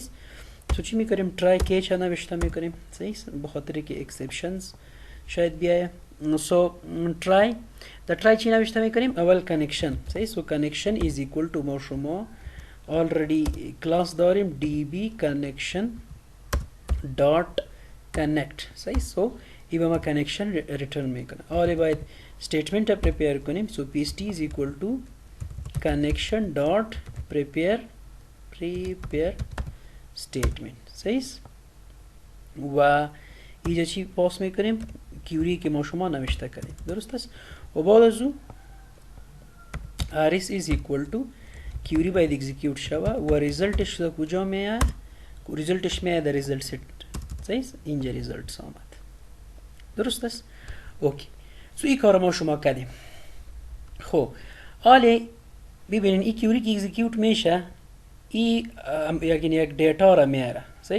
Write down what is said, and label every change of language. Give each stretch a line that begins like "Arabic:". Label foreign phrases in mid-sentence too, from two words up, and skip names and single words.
Persian: سو چی میکنیم؟
English: try catch
Persian: نوشته میکنیم صحیح به خاطر که اکسپشنز شاید بیایه. سو ترای در ترای چی نوشته میکنیم؟ اول کانکشن صحیح. سو
English: connection is equal to
Persian: ما شما already کلاس داریم
English: db connection dot connect
Persian: صحیح. سو ای با ما connection return میکنه. حالا باید
English: statement prepare
Persian: کنیم.
English: so pst is equal to connection dot prepare statement صحیح.
Persian: و اینجا چی پاس میکنیم؟ کیوری که ما شما نوشته کردیم. درست است. و بعد از او
English: rs is equal to
Persian: کیوری باید اکزیکیوت شوه و ریزلتش در کجا میاد؟ ریزلتش میاد در
English: result set
Persian: صحیح. اینجا ریزلت آمد. درست است. اوکی. سو این کار ما شما کردیم. خب حالا ببینین این کیوری که اکزیکیوت میشه این یعنی یک دیتا را میاره صحیح.